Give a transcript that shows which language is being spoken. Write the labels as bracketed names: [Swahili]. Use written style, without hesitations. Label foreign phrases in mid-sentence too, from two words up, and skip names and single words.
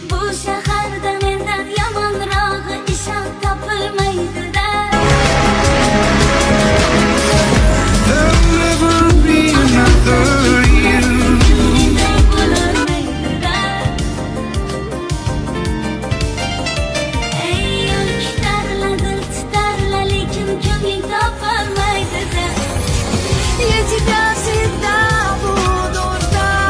[Uzbek] shaharda mendan yomonrog'i ishon topilmaydi-da. [English] There'll never be another you. [Uzbek] Menday bo'lolmaydi-da. Ey yurek tarla, dil titarla, lekin ko'ngling topolmaydi-da. [Russian] Я тебя всегда буду ждать.